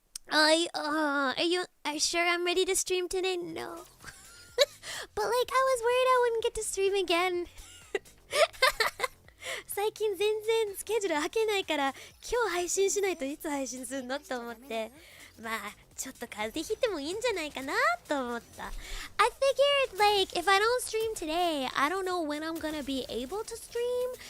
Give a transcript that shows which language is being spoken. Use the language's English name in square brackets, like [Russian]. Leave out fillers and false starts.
[English] are you sure I'm ready to stream today? No. But like I was worried I wouldn't get to stream again. [Japanese] 最近全然スケジュール開けないから今日配信しないといつ配信するのと思って、まあちょっと風邪ひいてもいいんじゃないかなと思った。 [English] I figured like if I don't stream today, I don't know when I'm gonna be able to stream.